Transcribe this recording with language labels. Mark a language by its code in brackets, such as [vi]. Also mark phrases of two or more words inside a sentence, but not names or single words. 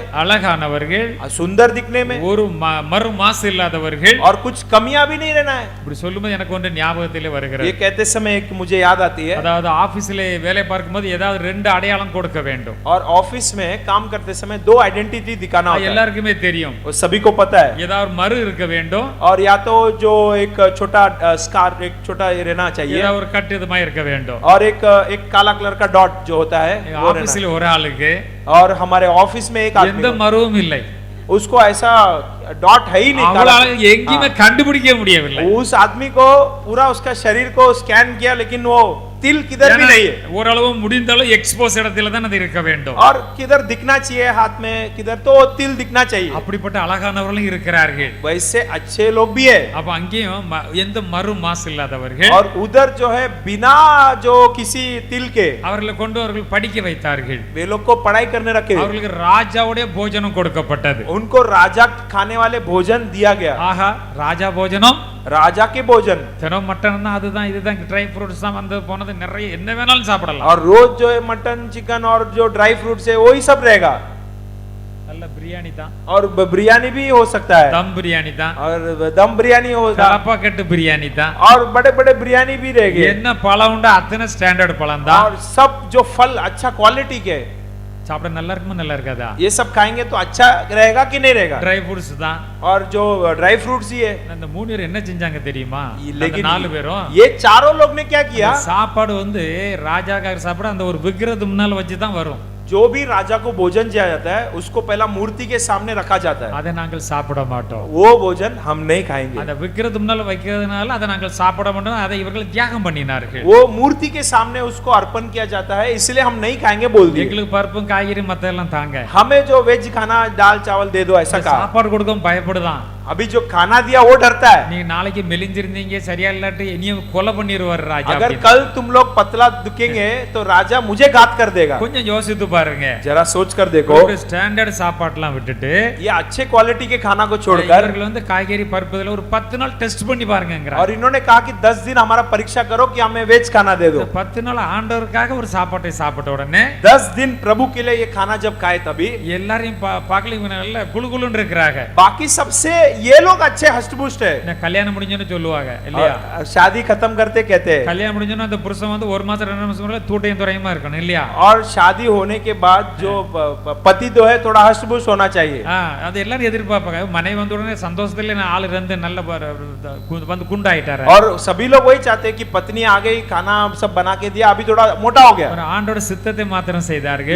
[ta] அழகானவர்கள், [hi] सुंदर दिखने में [ta] ஒரு மறு மாசு இல்லாதவர்கள். [hi] और कुछ कमियां भी नहीं रहना है. [ta] இப்படி சொல்லும்போது எனக்கு ஒன்று ஞாபகத்திலே வருகிறது. [hi] ये कहते समय एक मुझे याद आती है. [ta] அதாவது ஆபீஸ்ல வேலை பார்க்கும்போது ஏதாவது 2 அடையாளம் கொடுக்க வேண்டும். [hi] और ऑफिस में काम करते समय 2 आइडेंटिटी दिखाना होता है. [ta] எல்லாருக்குமே தெரியும். [hi] वो सभी को पता है. [ta] ஏதாவது மறு இருக்க வேண்டும், [hi] और या तो जो एक छोटा स्कार, एक छोटा ये रहना चाहिए, [ta] ஏதாவது ஒரு கட்டிடமா இருக்க வேண்டும். [hi] और एक काला कलर का डॉट जो होता है वो रहना [ta] ஆபீஸ்ல ஒரு ஆளுக்கு [hi] है. और हमारे ऑफिस में एक आदमी [ta] எந்த மருவும் இல்லை. [hi] उसको ऐसा डॉट है ही नहीं. [ta] அவங்களால எங்கேயுமே கண்டுபிடிக்க முடியவில்லை. [hi] उस आदमी को पूरा उसका शरीर को स्कैन किया लेकिन वो तिल किधर भी नहीं है. [ta] ஓரளவு முடிந்தாலும் எக்ஸ்போஸ் இடத்துல தான் அது இருக்க வேண்டும். [hi] और किधर दिखना चाहिए हाथ में, किधर तो तिल दिखना चाहिए. [ta] அப்படிப்பட்ட அழகானவர்களும் இருக்கிறார்கள். [hi] वैसे अच्छे लोग भी है. [ta] அப்ப அங்கேயும் எந்த மறு மாசு இல்லாதவர்கள், [hi] और उधर जो है बिना जो किसी तिल के [ta] அவர்களை கொண்டு அவர்கள் படிக்க வைத்தார்கள். [hi] वे लोग को पढ़ाई करने रखे. [ta] அவர்களுக்கு ராஜாவுடைய போஜனம் கொடுக்கப்பட்டது. [hi] उनको राजा खाने वाले भोजन दिया गया. [ta] ஆஹா, ராஜா போஜனம், [hi] राजा के भोजन. [ta] தினம் மட்டன் தான், அதுதான் இதுதான், [en] dry fruits [ta] தான் வந்து போனது, நிறைய என்ன வேணாலும் சாப்பிடலாம். [hi] और रोज जो है मटन, चिकन और जो [en] dry fruits [hi] है वही सब रहेगा. [ta] நல்ல பிரியாணி தான், [hi] और बिरयानी भी हो सकता है, [ta] தம் பிரியாணி தான், [hi] और दम बिरयानी होगा, [ta] கலப்பாக்கட்டு பிரியாணி தான், [hi] और बड़े बड़े बिरयानी भी रहेंगे. [ta] என்ன பழம் உண்டோ அத்தனை ஸ்டாண்டர்ட் பழம் தான். [hi] और सब जो फल अच्छा क्वालिटी के, [ta] சாப்பிட நல்லா இருக்குமா நல்லா இருக்காதா? [hi] ये सब खाएंगे तो अच्छा रहेगा कि नहीं रहेगा. [en] dry fruits [ta] தான். [hi] और जो [en] dry fruits [hi] ही है. [ta] அந்த 3 பேர் என்ன செஞ்சாங்க தெரியுமா? [hi] लेकिन [ta] 4 பேரும் [hi] ये चारों लोग ने क्या किया, [ta] சாப்பாடு வந்து ராஜாக்காக சாப்பிட அந்த ஒரு விக்கிரத்து முன்னால வச்சு தான் வரும். [hi] जो भी राजा को भोजन दिया जाता है उसको पहला मूर्ति के सामने रखा जाता है. [ta] அதை நாங்கள் சாப்பிட மாட்டோம். [hi] वो भोजन हम नहीं खाएंगे. [ta] அந்த விக்கிரத்து முன்னால வைக்கிறதுனால அதை நாங்கள் சாப்பிட மாட்டோம். அதை இவர்கள் தியாகம் பண்ணினார்கள். [hi] वो मूर्ति के सामने उसको अर्पण किया जाता है इसलिए हम नहीं खाएंगे बोल दिए. [ta] எங்களுக்கு பருப்பும் காய்கறி மத்தெல்லாம் தாங்க, [hi] हमें जो वेज खाना दाल चावल दे दो ऐसा कहा. [ta] சாப்பாடு கொடுக்கவும் பயப்படுதான். [hi] अभी जो खाना दिया वो डरता है. [ta] நீங்க நாளைக்கு மெலிஞ்சிருந்தீங்க சரியா இல்லாட்டி இனியும் கொலை பண்ணிடுவார் ராஜா. [hi] अगर कल तुम लोग पतला दिखेंगे तो राजा मुझे घात कर देगा. [ta] கொஞ்சம் யோசித்து பாருங்க. [hi] जरा सोच कर देखो. [ta] ஒரு ஸ்டாண்டர்ட் சாப்பாடுலாம் விட்டுட்டு [hi] ये अच्छे क्वालिटी के खाना को छोड़कर [ta] இவர்கள் வந்து காய்கறி பருப்புல ஒரு 10 நாள் டெஸ்ட் பண்ணி பாருங்கங்கறாங்க. [hi] और इन्होंने कहा कि 10 दिन हमारा परीक्षा करो कि हमें वेज खाना दे दो. [ta] 10 நாள் ஆண்டவருக்காக ஒரு சாப்பாட்டை சாப்பிட்ட உடனே [hi] 10 दिन प्रभु के लिए ये खाना जब खाए तभी [ta] எல்லாரையும் பார்க்கல இவங்க நல்ல குளுகுளுன்னு இருக்கறாங்க. [hi] बाकी सबसे ये लोग अच्छे हष्टपुष्ट है. [ta] நான் கல்யாணம் முடிஞ்சோன்னு சொல்லுவாங்க இல்லையா? [hi] और शादी खत्म करते कहते हैं. [ta] கல்யாணம் முடிஞ்சோன்னு அந்த புருஷன் வந்து 1 மாசம் 2 மாசம் தூட்டையும் துறையுமா இருக்கணும் இல்லையா? [hi] और शादी होने के बाद जो पति तो है थोड़ा हष्टपुष्ट होना चाहिए. [ta] அது எல்லாரும் எதிர்பார்ப்பாங்க. மனைவி வந்த உடனே சந்தோஷத்துல ஆளு இருந்து நல்ல வந்து குண்டாயிட்டாரு. [hi] और सभी लोग वही चाहते हैं कि पत्नी आ गई, खाना सब बना के दिया, अभी थोड़ा मोटा हो गया. [ta] ஒரு ஆண்டோட சித்தத்தை மாத்திரம் செய்தார்கள்.